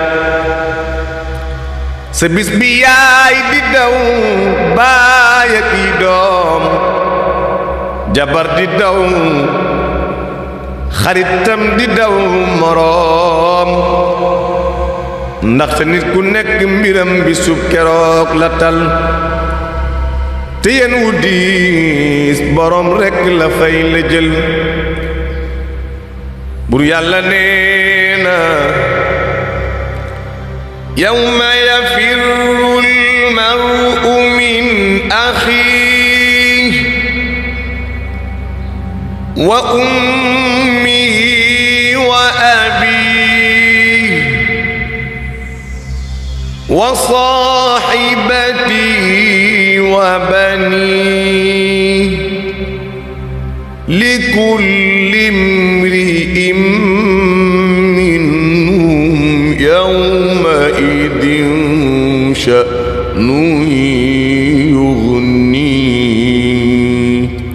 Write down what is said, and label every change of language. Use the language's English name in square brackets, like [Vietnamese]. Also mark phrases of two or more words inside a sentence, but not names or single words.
[Wolof] sa bis bi yaay di daw baay ak i doom jabar di daw xaritam di daw moroom ndaxte nit ku nekk mbiram bi sub keroog la tal te yen wu diis boroom rekk la fay la jël bur yàlla nee na [Arabic] يوم يفر المرء من أخيه وأمه وأبيه و وصاحبته وبنيه لكل امرئ منهم يومئذ شأن يغنيه.